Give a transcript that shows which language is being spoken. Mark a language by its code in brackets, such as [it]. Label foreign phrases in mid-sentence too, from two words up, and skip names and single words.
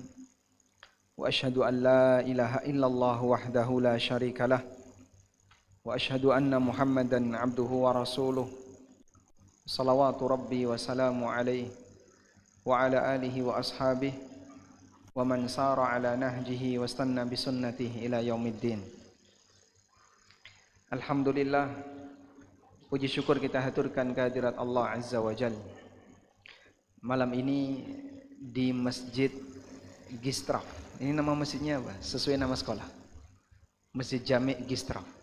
[ar] وأشهد أن لا إله إلا الله وحده لا شريك له. وأشهد أن محمدا عبده ورسوله. صلوات ربي وسلامه عليه وعلى آله وأصحابه ومن سار على نهجه واستن بسنته إلى يوم الدين. [id] Alhamdulillah, puji syukur kita haturkan kehadirat Allah [ar] عز وجل [id] malam ini di Masjid Gistraf. Ini nama masjidnya apa? Sesuai nama sekolah, Masjid Jami' Gistraf.